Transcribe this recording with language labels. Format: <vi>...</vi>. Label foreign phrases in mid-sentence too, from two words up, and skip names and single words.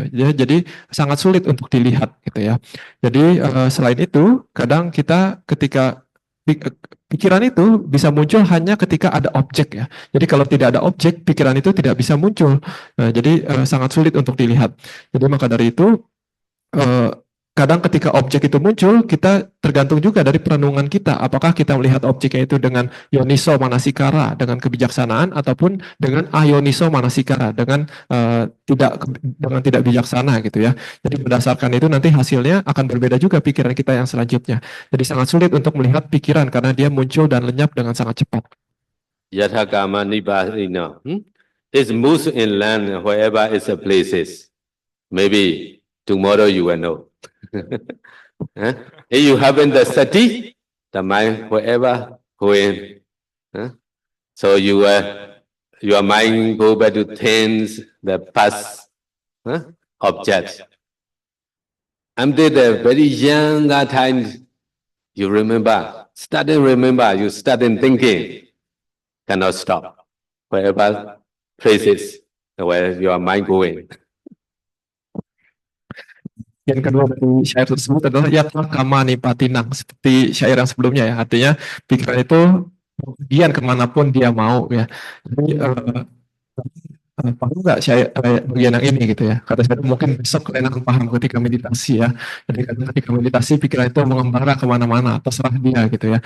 <id>Jadi sangat sulit untuk dilihat gitu ya. Jadi selain itu, kadang kita ketika pikiran itu bisa muncul hanya ketika ada objek ya. Jadi kalau tidak ada objek, pikiran itu tidak bisa muncul. Nah, jadi sangat sulit untuk dilihat. Jadi maka dari itu kadang ketika objek itu muncul, kita tergantung juga dari perenungan kita. Apakah kita melihat objeknya itu dengan</id> <pi>yoniso manasikara,</pi> <id>dengan kebijaksanaan, ataupun dengan</id> <pi>ayoniso manasikara,</pi> <id>dengan tidak bijaksana gitu ya. Jadi berdasarkan itu nanti hasilnya akan berbeda juga pikiran kita yang selanjutnya. Jadi sangat sulit untuk melihat pikiran karena dia muncul dan lenyap dengan sangat cepat.</id> <pi>Yatha kama nipatina.</pi> <en>It moves in land wherever it's a places. Maybe tomorrow you will know. If you haven't the sati, the mind wherever going. So your mind go back to things, the past objects. Until the very young time, you remember, you starting thinking, cannot stop. Wherever places where your mind going.</en> <id>Yang kedua dari syair tersebut adalah</id> <pi>yatha kama nipatinang,</pi> <id>seperti syair yang sebelumnya ya, artinya pikiran itu pergian kemanapun dia mau ya. Jadi paham nggak saya bagian yang ini gitu ya? Kata saya mungkin besok kalian akan paham ketika meditasi ya. Jadi ketika meditasi pikiran itu mengembara kemana-mana, terserah dia gitu ya.</id>